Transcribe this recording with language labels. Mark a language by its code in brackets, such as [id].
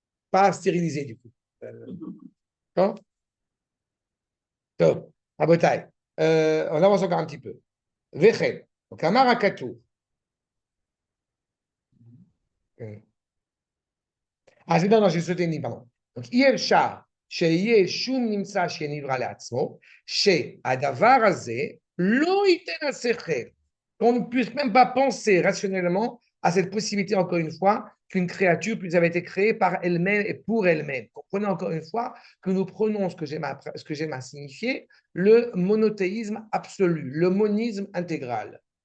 [fr] Pas stérilisée, du coup. D'accord? Top. Rabotai. On avance encore un petit peu. Vechel. Donc, Amar Akatou. Ah, c'est non, j'ai sauté une ligne, pardon. Donc, [he] אי אפשר שיהיה שום נמצא שנברא לעצמו, שהדבר הזה לא ייתן השכל. [fr] Qu'on ne puisse même pas penser rationnellement à cette possibilité, encore une fois, qu'une créature puisse avoir été créée par elle-même et pour elle-même. Comprenez encore une fois que nous prenons ce que j'aime à signifier, le monothéisme absolu, le monisme intégral.